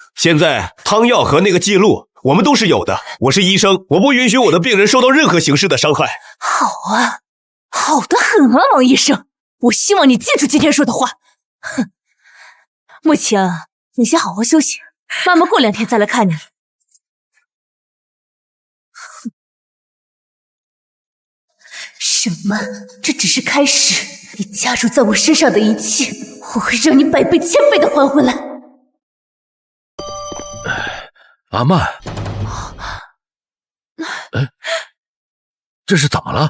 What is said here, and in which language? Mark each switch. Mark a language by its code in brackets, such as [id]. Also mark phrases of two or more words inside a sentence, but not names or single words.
[zh] 現在湯藥和那個記錄我們都是有的，我是醫生，我不允許我的病人受到任何形式的傷害。好啊，好得很啊，王醫生，我希望你記住今天說的話。哼，慕晴，你先好好休息，媽媽過2天再來看你。哼，什麼？這只是開始，你加諸在我身上的一切，我會讓你100倍、1000倍的還回來。阿曼，哎，這是怎麼了？